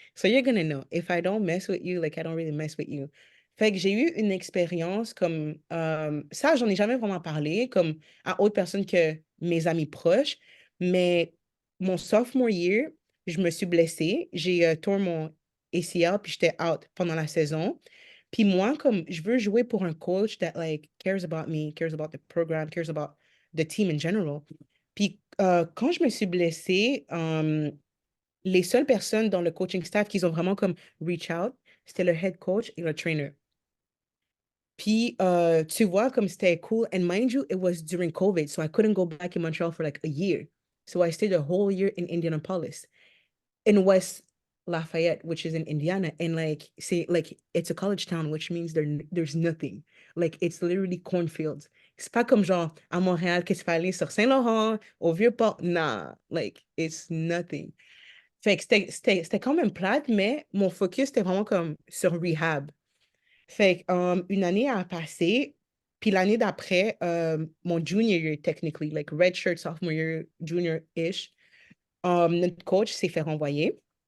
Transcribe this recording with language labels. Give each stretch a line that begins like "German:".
English: So you're gonna know. If I don't mess with you, like, I don't really mess with you.
French: Fait que j'ai eu une expérience comme, ça, j'en ai jamais vraiment parlé, comme à autre personne que mes amis proches, mais mon sophomore year, je me suis blessée, j'ai tourné mon ACL, puis j'étais out pendant la saison. Puis moi, comme, je veux jouer pour un coach
English: that, like, cares about me, cares about the program, cares about the team in general.
French: Puis quand je me suis blessée, les seules personnes dans le coaching staff qui ont vraiment comme
English: reach out,
French: c'était le head coach et le trainer. Puis tu vois, comme c'était cool.
English: And mind you, it was during COVID, so I couldn't go back in Montreal for like a year. So I stayed a whole year in Indianapolis, in West Lafayette, which is in Indiana. And like, say, like, it's a college town, which means there's nothing. Like, it's literally cornfields.
French: C'est pas comme genre à Montréal que tu peux aller sur Saint-Laurent, au Vieux-Port.
English: Nah, like, it's nothing.
French: Fait que c'était quand même plate, mais mon focus était vraiment comme sur rehab. Fait que, une année a passé, puis l'année d'après, mon junior year, technically,
English: like redshirt sophomore year, junior-ish,
French: notre coach s'est fait renvoyer.